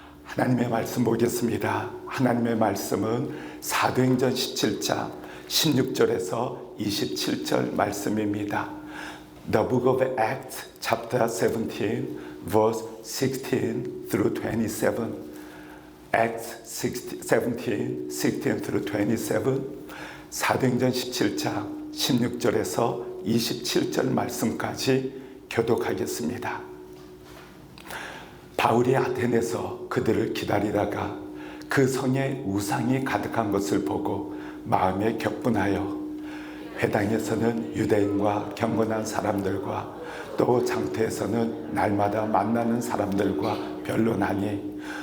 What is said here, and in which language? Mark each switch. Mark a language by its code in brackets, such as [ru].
[ko] 하나님의 말씀 보겠습니다. 하나님의 말씀은 사도행전 17장 16절에서 27절 말씀입니다. [en] The book of Acts chapter 17 verse 16 through 27. Acts 17, 16 through 27. [ko] 사도행전 17장 16절에서 27절 말씀까지 교독하겠습니다. 바울이 아테네에서 그들을 기다리다가 그 성에 우상이 가득한 것을 보고 마음에 격분하여 회당에서는 유대인과 경건한 사람들과 또 장터에서는 날마다 만나는 사람들과 변론하니